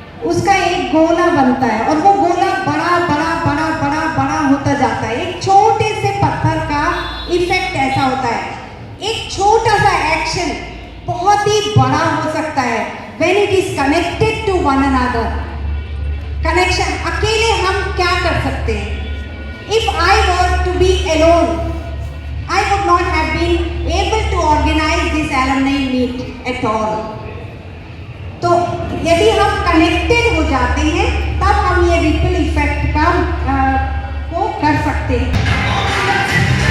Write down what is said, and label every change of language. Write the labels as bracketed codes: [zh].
[hi] उसका एक गोला बनता है और वो गोला बड़ा होता जाता है। एक छोटे से पत्थर का इफेक्ट ऐसा होता है। एक छोटा सा एक्शन बहुत ही बड़ा हो सकता है [en] when it is connected to one another. [hi] Connection, अकेले हम क्या कर सकते हैं? [en] If I were to be alone, I would not have been able to organize this alumni meet at all. [hi] तो यदि हम कनेक्टेड हो जाते हैं, तब हम ये रिपल इफेक्ट का को कर सकते हैं।